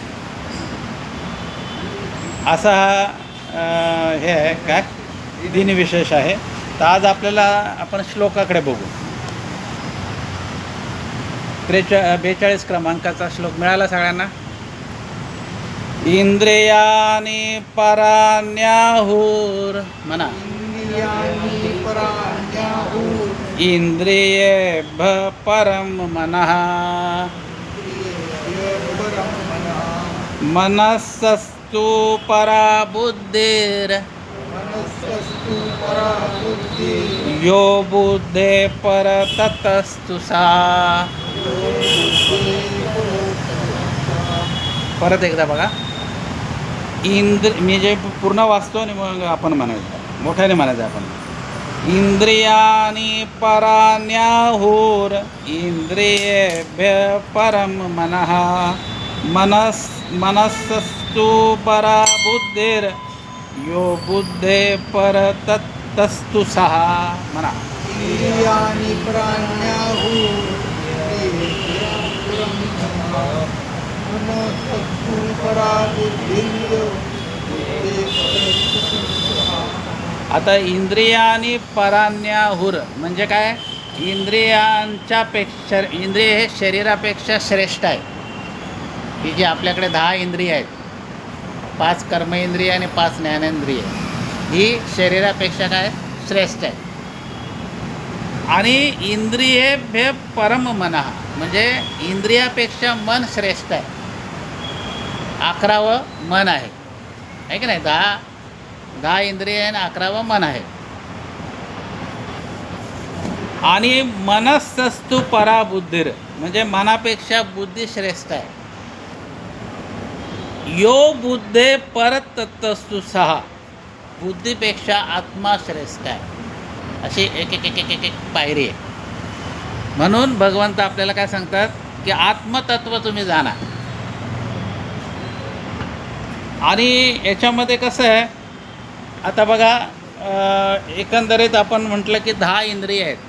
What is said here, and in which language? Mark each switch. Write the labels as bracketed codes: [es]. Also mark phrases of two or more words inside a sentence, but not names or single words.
[mr] असा हा हे आहे काय दिनविशेष आहे. तर आज आपल्याला आपण श्लोकाकडे बघू. 42 क्रमांकाचा श्लोक मिळाला सगळ्यांना. [sa] इंद्रियानी पराण्याहुर [mr] म्हणा. [sa] इंद्रियेभ्यः परं मनः मनस्सस्तु परा बुद्धिर् यो बुद्धे पर ततस्तु सा. [mr] परत एकदा बघा. मी जे पूर्ण वाचतो आणि मग आपण म्हणायचं मोठ्याने म्हणायचं आपण. [sa] इंद्रियानी पराण्याहुर इंद्रियेभ्यः परं मनः मनस्सस्तु परा बुद्धिर् यो बुद्धे पर ततस्तु सः म्हणा. इंद्रियानी पराण्याहुर मनस्सस्तु परा बुद्धिर्. [mr] आता [sa] इंद्रियानी पराण्याहुर [mr] म्हणजे काय. इंद्रिय हे शरीरापेक्षा श्रेष्ठ आहे. ही जी आपल्याकडे 10 इंद्रिय आहेत, 5 कर्मेंद्रिय आणि 5 ज्ञानेंद्रिय, ही शरीरापेक्षा काय श्रेष्ठ आहे. आणि [sa] इंद्रियेभ्य परम मनः [mr] म्हणजे इंद्रियापेक्षा मन श्रेष्ठ आहे. 11वं मन आहे की नाही. 10 इंद्रिय आणि 11वं मन आहे. आणि [sa] मनस्सस्तु परा बुद्धिर [mr] म्हणजे मनापेक्षा बुद्धी श्रेष्ठ आहे. [sa] यो बुद्धे पर ततस्तु सहा [mr] बुद्धीपेक्षा आत्मा श्रेष्ठ आहे. अशी एक एक एक एक एक पायरी आहे. म्हणून भगवंत आपल्याला काय सांगतात की आत्मतत्व तुम्ही जाणा. आणि याच्यामध्ये कसं आहे आता बघा, एकंदरीत आपण म्हटलं की 10 इंद्रिय आहेत.